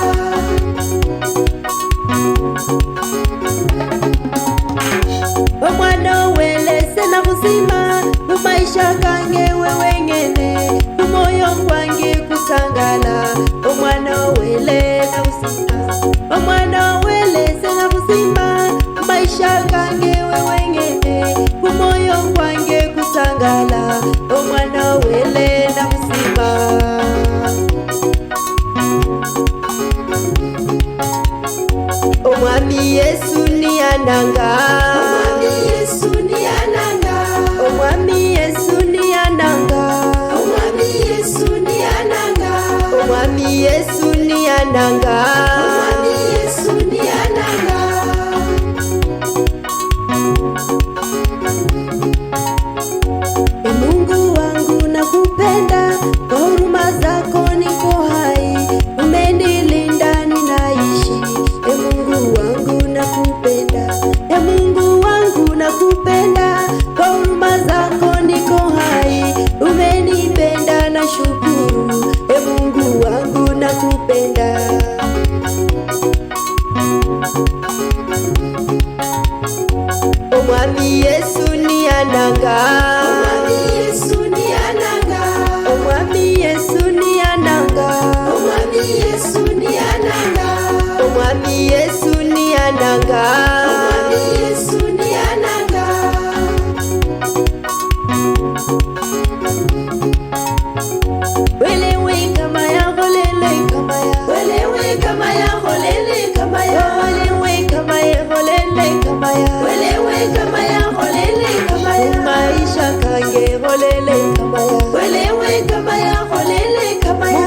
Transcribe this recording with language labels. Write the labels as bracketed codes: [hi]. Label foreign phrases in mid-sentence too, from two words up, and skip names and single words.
[luy] Omwana welese na buzima mumaisha gange wewe ngene kumoyo kwange kusangala Omwana wele na buzima Omwana welese na buzima maisha gange wewe ngene kumoyo kwange kusangala Omwana wele na buzima Omwami Yesu niyananga Omwami Yesu niyananga Omwami Yesu niyananga Omwami Yesu niyananga Omwami Yesu niyananga Omwami Yesu niyananga [sw] Mungu wangu nakupenda kwa huruma zako niko hai umenilinda ninaishi Mungu wangu nakupenda Mungu wangu nakupenda kwa huruma zako niko hai umenipenda na shukuru Mungu wangu nakupenda [luy] Omwami Yesu niyananga Omwami Yesu niyananga Omwami Yesu niyananga Omwami Yesu niyananga Omwami Yesu niyananga Omwami Yesu niyananga Welewe kama ya holele kama ya Welewe kama ya holele kama ya Welewe kama ya holele kama ya Welewe kama ya holele kama ya Maisha kange holele kama ya Welewe kama ya holele kama ya